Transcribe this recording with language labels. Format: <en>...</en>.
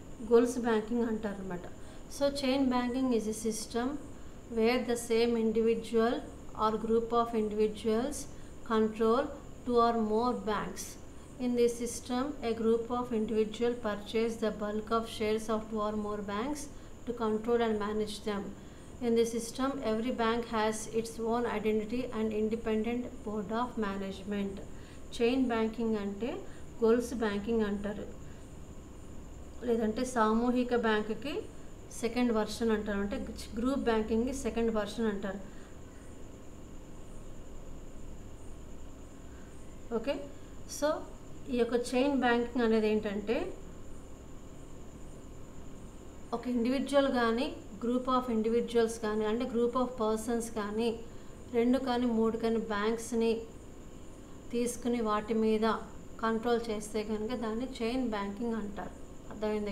<te>Goals banking అంటారు అనమాట.</te> <en>So chain banking is a system where the same individual or group of individuals control 2 or more banks. In this system, a group of individuals purchase the bulk of shares of 2 or more banks to control and manage them. In this system, every bank has its own identity and independent board of management.</en> <te>Chain banking అంటే goals banking అంటారు, లేదంటే సామూహిక బ్యాంకుకి second version అంటారు, అంటే group బ్యాంకింగ్కి second version అంటారు. Okay, so ఈ యొక్క చైన్ బ్యాంకింగ్ అనేది ఏంటంటే ఒక ఇండివిజువల్ కానీ గ్రూప్ ఆఫ్ ఇండివిజువల్స్ కానీ అంటే గ్రూప్ ఆఫ్ పర్సన్స్ కానీ 2 కానీ 3 కానీ బ్యాంక్స్ని తీసుకుని వాటి మీద కంట్రోల్ చేస్తే కనుక దాన్ని చైన్ బ్యాంకింగ్ అంటారు. అర్థమైంది?</te>